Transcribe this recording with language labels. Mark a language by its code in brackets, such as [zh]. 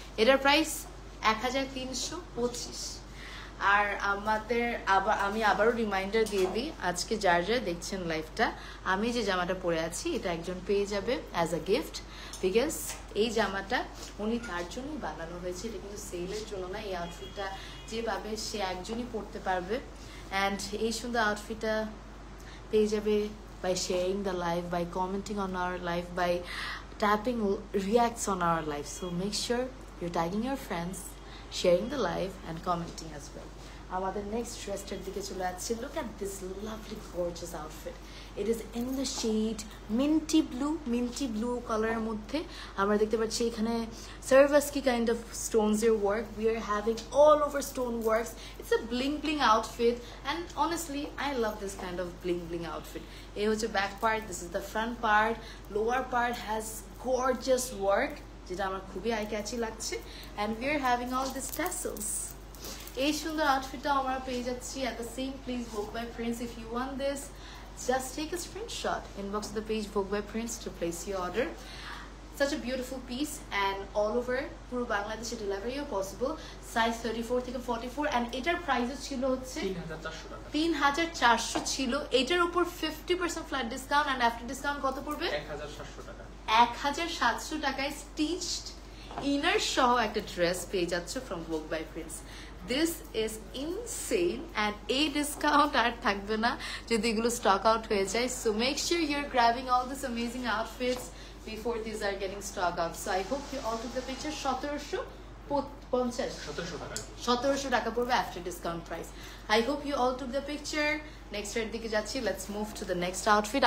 [bn] এটার প্রাইস 1325। আর আমাদের আমি আবারও রিমাইন্ডার দিয়ে দিই, আজকে যার যারা দেখছেন লাইভটা, আমি যে জামাটা পরে আছি এটা একজন পেয়ে যাবে অ্যাজ আ গিফট, বিকজ এই জামাটা উনি তার জন্যই বানানো হয়েছে, এটা কিন্তু সেলের জন্য না। এই আউটফিটটা যে পাবে সে একজনই পরতে পারবে, অ্যান্ড এই সুন্দর আউটফিটটা পেয়ে যাবে [en] by sharing the live, by commenting on our live, by tapping reacts on our live. So make sure you're tagging your friends, sharing the live, and commenting as well. [bn] আমাদের নেক্সট ড্রেসটার দিকে চলে যাচ্ছি। [en] Look at this lovely gorgeous outfit. It is in the shade minty blue [bn] কালারের মধ্যে আমরা দেখতে পাচ্ছি এখানে [en] Swarovski kind of stones এর work. We are having all over stone works. It's a bling outfit, and honestly I love this kind of bling outfit. [bn] এই হচ্ছে [en] back part, this is the front part, lower part has gorgeous work [bn] যেটা আমার খুবই eye catchy লাগছে, [en] and we are having all these tassels. [bn] এই সুন্দর আউটফিটটা আমরা পেয়ে যাচ্ছি [en] at the same place [bn] Vogue by Prince. [en] If you want this, just take a screenshot, inbox the page Vogue by Prince to place your order. Such a beautiful piece, [bn] and all over পুরো বাংলাদেশে ডেলিভারিও possible, size 34 থেকে 44, and এটার প্রাইসও ছিল হচ্ছে 3400 ছিল। এটার উপর 50% flat discount, and after discount কত পড়বে? 1700 টাকা। 1700 টাকায় স্টিচড ইনার সহ একটা ড্রেস পেয়ে যাচ্ছ from Vogue by Prince. [en] This is insane, and a discount [bn] আর থাকবে না যদি এগুলো স্টক আউট হয়ে যায়। [en] So make sure you're grabbing all these amazing outfits before these are getting stock out. So I hope you all took the picture. 1750 টাকা পড়বে after discount price. I hope you all took the picture. [bn] Next এর দিকে যাচ্ছি, [en] let's move to the next outfit.